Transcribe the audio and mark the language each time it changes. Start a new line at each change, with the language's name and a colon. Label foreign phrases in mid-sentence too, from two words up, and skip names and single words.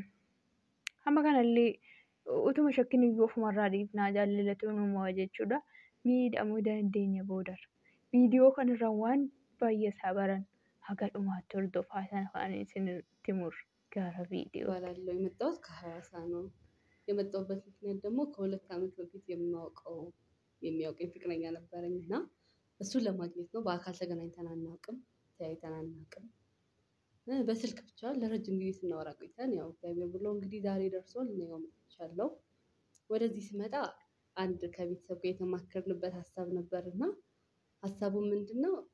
Oromo: Hamma kanallee utuma shakkiin iyyuu ofumarraa dhiifnaa jaalalatu uumamaa jechuudha. miidhamuu dandeenya boodar. Viidiyoo kanarra waan baay'ee sabaran haga dhumaatti hordofaa sana kan isinitti mur gara ቪዲዮ
Amharic: ባላለው የመጣሁት ከሐዋሳ ነው። የመጣሁበት ምክንያት ደግሞ ከ2 ዓመት በፊት የሚያውቀኝ ፍቅረኛ ነበረኝና እሱን ለማግኘት ነው። በአካል ተገናኝተን አናውቅም፣ ተያይተን አናውቅም። በስልክ ብቻ ለረጅም ጊዜ ስናወራ ቆይተን ያው እግዚአብሔር ብሎ እንግዲህ ዛሬ ደርሷል። ነው መጥቻለሁ። ወደዚህ ስመጣ አንድ ከቤተሰብ ጋር የተማከርንበት ሐሳብ ነበርና ሐሳቡ ምንድነው?